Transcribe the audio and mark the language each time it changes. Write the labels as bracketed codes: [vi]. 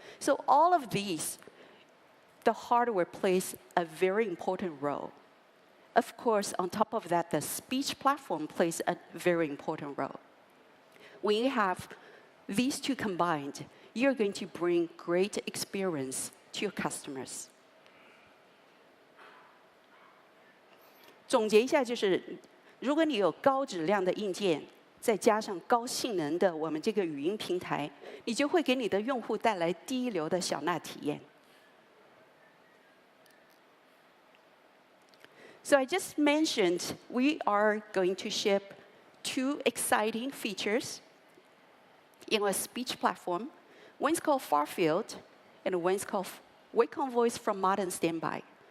[en] So all of these, the hardware plays a very important role. Of course, on top of that, the speech platform plays a very important role. When you have these 2 combined, you're going to bring great experience to your customers. [zh] 总结一下就是，如果你有高质量的硬件，再加上高性能的我们这个语音平台，你就会给你的用户带来第一流的小娜体验。 [en] So I just mentioned we are going to ship 2 exciting features in a speech platform. One's called Farfield, and one's called Wake on Voice from Modern Standby.